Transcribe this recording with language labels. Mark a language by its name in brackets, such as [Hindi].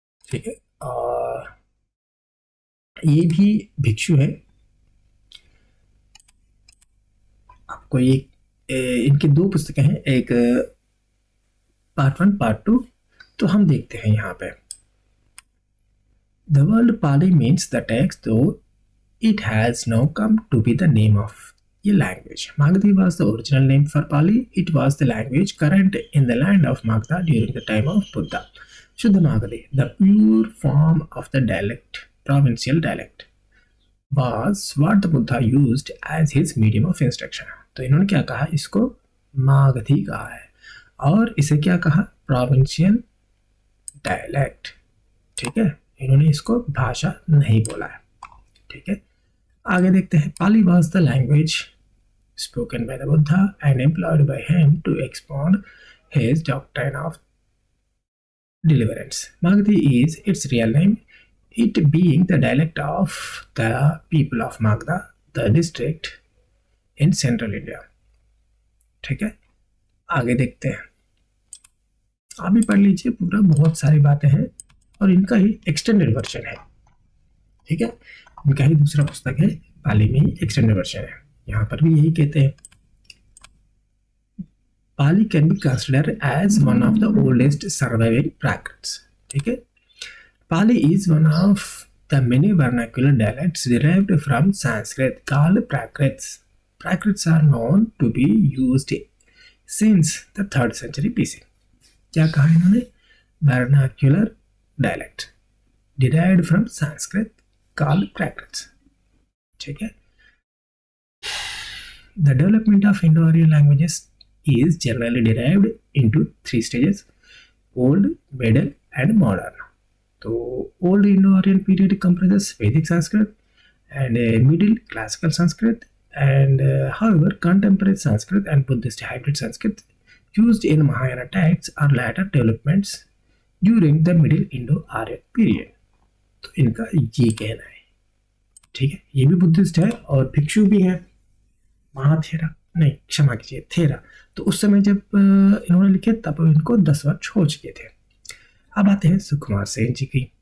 [Hindi] ठीक है, और ये भी भिक्षु है। आपको एक इनकी दो पुस्तकें हैं, एक पार्ट 1 पार्ट 2। तो हम देखते हैं यहाँ पे। [English] The word Pali means the text, though it has now come to be the name of a language. Magadhi was the original name for Pali. It was the language current in the land of Magda during the time of Buddha. Shuddha Magadhi, the pure form of the dialect, provincial dialect, was what the Buddha used as his medium of instruction. [Hindi] तो इन्होंने क्या कहा, इसको मागधी कहा है, और इसे क्या कहा, प्रोविंशियल डायलेक्ट। ठीक है, इन्होंने इसको भाषा नहीं बोला है। ठीक है, आगे देखते हैं। [English] Pali was the language spoken by the Buddha and employed by him to expound his doctrine of deliverance. Magadhi is its real name, it being the dialect of the people of Magda, the district in central India. [Hindi] ठीक है, आगे देखते हैं। आप भी पढ़ लीजिए पूरा, बहुत सारी बातें हैं, और इनका ही एक्सटेंडेड वर्जन है। ठीक है, इनका ही दूसरा पुस्तक है, पाली में ही एक्सटेंडेड वर्जन है। यहाँ पर भी यही कहते हैं। [English] Pali can be considered as one of the oldest surviving Prakrits. [Hindi] ठीक है, [English] Pali is one of the many vernacular dialects derived from Sanskrit called Prakrits. Prakrits are known to be used since the 3rd century BC. [Hindi] क्या कहा इन्होंने, [English] vernacular dialect derived from Sanskrit called Prakrits. [Hindi] ठीक है, [English] the development of Indo-Aryan languages is generally derived into 3 stages: old, middle and modern. तो old Indo Aryan period comprises Vedic Sanskrit and middle classical Sanskrit, and however contemporary Sanskrit and Buddhist hybrid Sanskrit used in Mahayana texts are later developments during the middle Indo-Aryan period. [Hindi] तो इनका ये कहना है। ठीक है, ये भी Buddhist है और भिक्षु भी है। महाथेरा नहीं, क्षमा कीजिए, थेरा। तो उस समय जब इन्होंने लिखे तब इनको 10 वर्ष हो चुके थे। अब आते हैं सुकुमार सेन जी की।